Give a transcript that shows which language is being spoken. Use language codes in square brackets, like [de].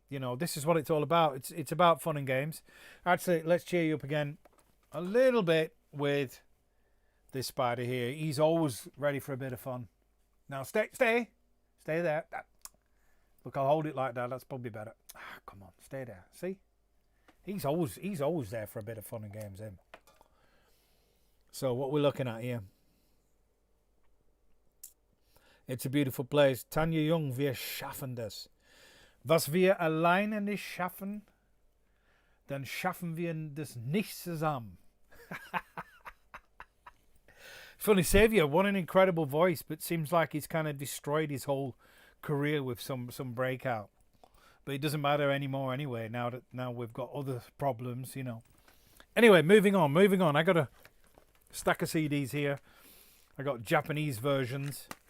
[en] You know, this is what it's all about. It's about fun and games. Actually, let's cheer you up again a little bit with this spider here. He's always ready for a bit of fun. Now stay there. Look, I'll hold it like that. That's probably better. Come on, stay there. See, he's always there for a bit of fun and games, him. So what we're looking at here. It's a beautiful place. [de] Tanja Jung, wir schaffen das. Was wir alleine nicht schaffen, dann schaffen wir das nicht zusammen. [en] Funny Saviour, what an incredible voice, but seems like he's kind of destroyed his whole career with some breakout. But it doesn't matter anymore anyway, now we've got other problems, you know. Anyway, moving on. I got a stack of CDs here. I got Japanese versions.